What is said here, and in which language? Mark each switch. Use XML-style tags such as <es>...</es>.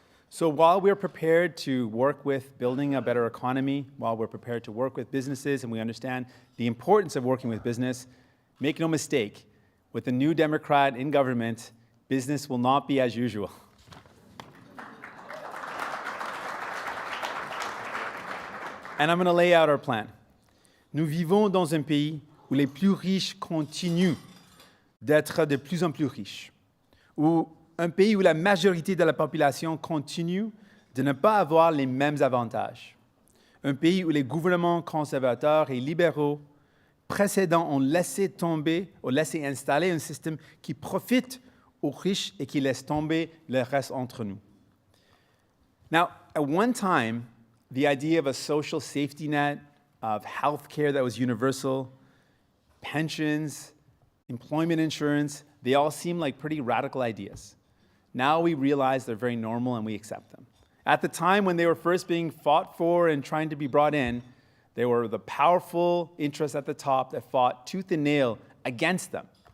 <en>So while we're prepared to work with building a better economy, while we're prepared to work with businesses and we understand the importance of working with business, make no mistake, with the new Democrat in government, business will not be as usual. And I'm going to lay out our plan.</en> <fr>Nous vivons dans un pays où les plus riches continuent d'être de plus en plus riches, où un pays où la majorité de la population continue de ne pas avoir les mêmes avantages. Un pays où les gouvernements conservateurs et libéraux précédents ont laissé tomber, ont laissé installer un système qui profite aux riches et qui laisse tomber le reste entre nous.</fr> <en>Now, at one time, the idea of a social safety net, of health care that was universal, pensions, employment insurance, they all seem like pretty radical ideas. Now we realize they're very normal and we accept them. At the time when they were first being fought for and trying to be brought in, there were the powerful interests at the top that fought tooth and nail against them.</en>